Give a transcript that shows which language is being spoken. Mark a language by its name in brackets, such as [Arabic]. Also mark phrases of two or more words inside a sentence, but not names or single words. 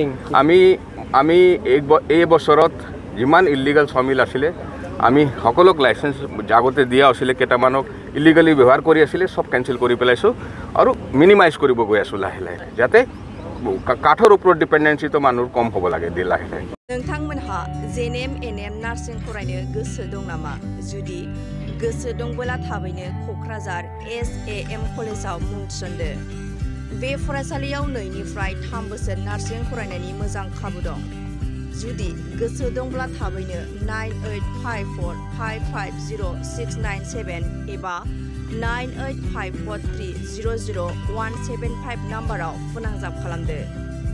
[Assamese] আমি এই বছৰত যিমান ইলিগেল সমিল আছিলে আমি সকলোক লাইচেন্স আগতে দিয়া আছিলে, কেইটামানক ইলিগেলি ব্যৱহাৰ কৰি আছিলে, চব কেঞ্চেল কৰি পেলাইছোঁ আৰু মিনিমাইজ কৰিব গৈ আছোঁ লাহে যাতে কাঠৰ ওপৰত ডিপেণ্ডেঞ্চিটো মানুহৰ কম হ'ব লাগে লাহে। [Bodo] नोंथांमोनहा NBNN नार्सिं फरायनो गोसो दं नामा? जुदि गोसो दंबोला थाबैनो क'क्राझार SAM कलेजाव मुं थिसनदो। बे फरायसालियाव 2निफ्राय 3 बोसोर नार्सिं फरायनायनि मोजां खाबु दं। जुदि गोसो दंब्ला थाबैनो 9854550697 एबा 9854300175 नाम्बाराव फोनांजाब खालामदो।